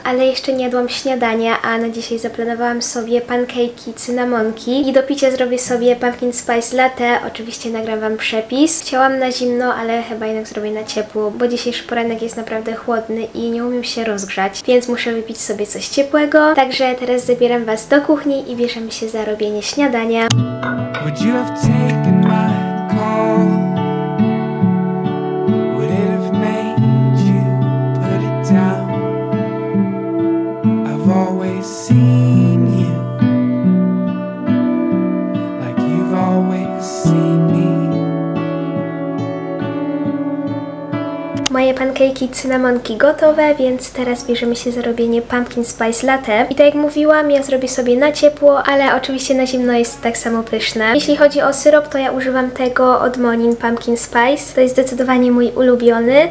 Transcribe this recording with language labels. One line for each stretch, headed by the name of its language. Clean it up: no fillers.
Polish: Ale jeszcze nie jadłam śniadania, a na dzisiaj zaplanowałam sobie pancake'i cynamonki i do picia zrobię sobie pumpkin spice latte. Oczywiście nagram Wam przepis. Chciałam na zimno, ale chyba jednak zrobię na ciepło, bo dzisiejszy poranek jest naprawdę chłodny i nie umiem się rozgrzać, więc muszę wypić sobie coś ciepłego. Także teraz zabieram Was do kuchni i bierzemy się za robienie śniadania.
English: Would you have taken my call? Would it have made you put it down? I've always seen you like you've always seen me.
Polish: Moje pancake'i cynamonki gotowe, więc teraz bierzemy się za robienie pumpkin spice latte. I tak jak mówiłam, ja zrobię sobie na ciepło, ale oczywiście na zimno jest tak samo pyszne. Jeśli chodzi o syrop, to ja używam tego od Monin Pumpkin Spice. To jest zdecydowanie mój ulubiony.